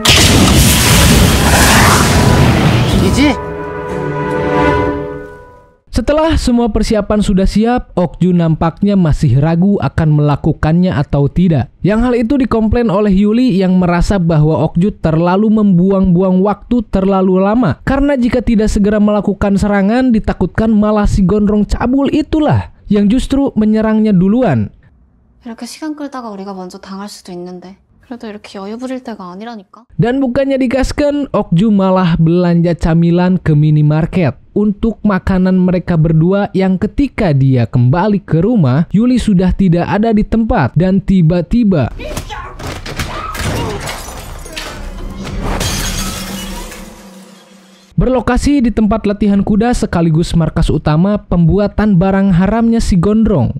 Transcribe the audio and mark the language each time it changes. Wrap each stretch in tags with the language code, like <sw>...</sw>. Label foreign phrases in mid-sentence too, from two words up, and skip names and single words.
<id>Setelah semua persiapan sudah siap, Okju nampaknya masih ragu akan melakukannya atau tidak. Yang hal itu dikomplain oleh Yuli yang merasa bahwa Okju terlalu membuang-buang waktu terlalu lama. Karena jika tidak segera melakukan serangan, ditakutkan malah si Gondrong cabul itulah yang justru menyerangnya duluan.</id> <ko>이렇게 시간 끌다가 우리가 먼저 당할 수도 있는데. 그래도 이렇게 여유 부릴 때가 아니라니까.</ko> <id>Dan bukannya digaskan, Okju malah belanja camilan ke minimarket untuk makanan mereka berdua yang ketika dia kembali ke rumah, Yuli sudah tidak ada di tempat dan tiba-tiba berlokasi di tempat latihan kuda sekaligus markas utama pembuatan barang haramnya si Gondrong.</id>